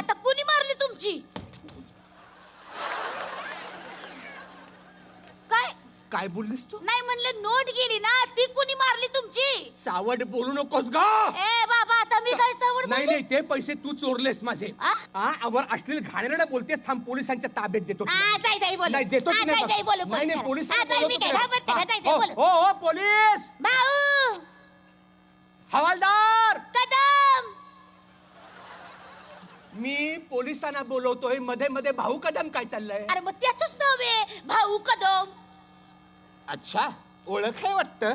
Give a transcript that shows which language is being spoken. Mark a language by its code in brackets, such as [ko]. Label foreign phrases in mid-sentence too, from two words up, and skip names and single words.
[mr] आता कुणी मारली तुमची? काय काय बोललीस तू? नाही म्हणलं नोट गेली ना, ती कुणी मारली तुमची? चावड बोलू नकोस ग. ए बाबा आता मी काय चावड नाही नाही ते पैसे तू चोरलेस माझे. आ? हा आवर अश्लील घाणेरडं बोलतेस. थांब पोलिसांच्या ताब्यात देतो तुला. जाई जाई बोल. नाही देतो की नाही जाई बोल. नाही नाही पोलिसांना मी बोलवतो काय तुला. घाबरते का? जाई हा. बोल. हो हो पोलीस भाऊ हवालदार कदम. मी पोलिसांना बोलवतोय. मध्ये मध्ये भाऊ कदम काय चाललंय? अरे मग त्याच नाव आहे भाऊ कदम. अच्छा ओळख आहे वाटतं.